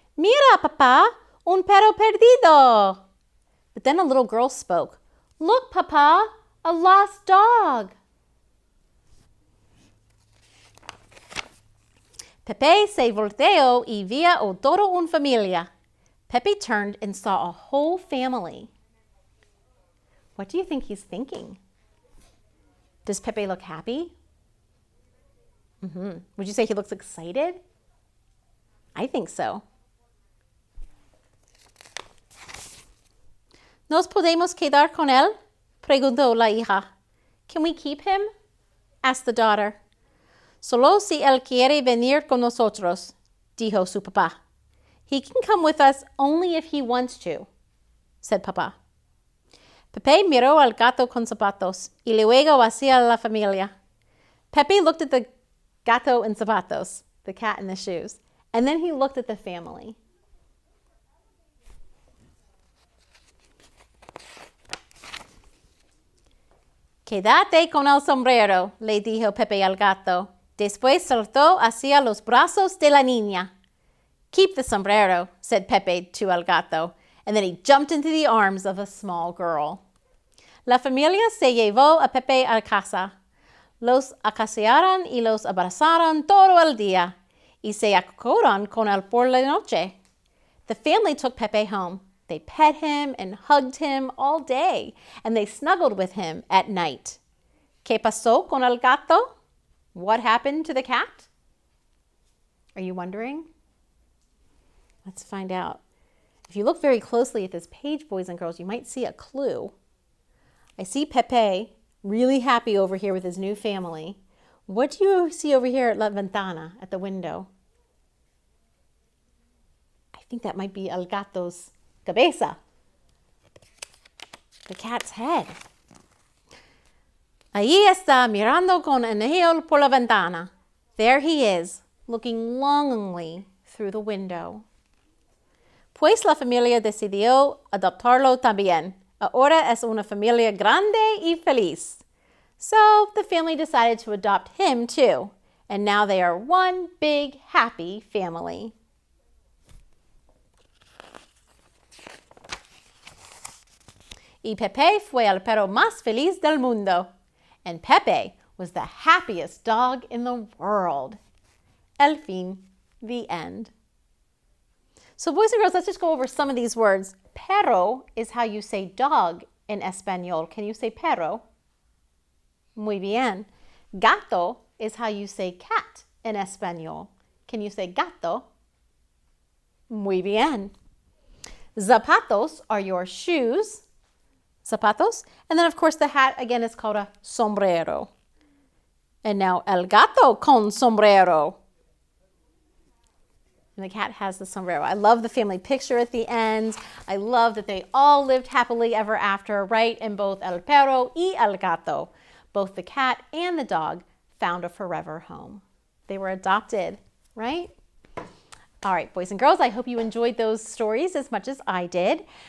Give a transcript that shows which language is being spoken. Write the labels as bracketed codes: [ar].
[es] Mira, papá, un perro perdido. [en] But then a little girl spoke. Look, Papa, a lost dog. [es] Pepe se volteó y vio a toda una familia. [en] Pepe turned and saw a whole family. What do you think he's thinking? Does Pepe look happy? Would you say he looks excited? I think so. [es] ¿Nos podemos quedar con él? Preguntó la hija. [en] Can we keep him? Asked the daughter. [es] Solo si él quiere venir con nosotros, dijo su papá. [en] He can come with us only if he wants to, said papá. [es] Pepe miró al gato con zapatos y luego hacia la familia. [en] Pepe looked at the gato en zapatos, the cat in the shoes, and then he looked at the family. [es] Quédate con el sombrero, le dijo Pepe al gato. Después saltó hacia los brazos de la niña. [en] Keep the sombrero, said Pepe to el gato, and then he jumped into the arms of a small girl. [es] La familia se llevó a Pepe a casa. Los acariciaron y los abrazaron todo el día, y se acostaron con él por la noche. [en] The family took Pepe home. They pet him and hugged him all day, and they snuggled with him at night. [es] ¿Qué pasó con el gato? [en] What happened to the cat? Are you wondering? Let's find out. If you look very closely at this page, boys and girls, you might see a clue. I see Pepe really happy over here with his new family. What do you see over here at La Ventana, at the window? I think that might be El Gato's cabeza, the cat's head. [es] Ahí está mirando con enojo por la ventana. [en] There he is, looking longingly through the window. [es] Pues la familia decidió adoptarlo también. Ahora es una familia grande y feliz. [en] So the family decided to adopt him too. And now they are one big happy family. [es] Y Pepe fue el perro más feliz del mundo. [en] And Pepe was the happiest dog in the world. [es] El fin. [en] The end. So boys and girls, let's just go over some of these words. Perro is how you say dog in Espanol. Can you say perro? [es] Muy bien. [en] Gato is how you say cat in Espanol. Can you say gato? [es] Muy bien. [en] Zapatos are your shoes. Zapatos. And then, of course, the hat, again, is called a sombrero. And now, el gato con sombrero. And the cat has the sombrero. I love the family picture at the end. I love that they all lived happily ever after, right? And both [es] el perro y el gato, [en] both the cat and the dog, found a forever home. They were adopted, right? All right, boys and girls, I hope you enjoyed those stories as much as I did.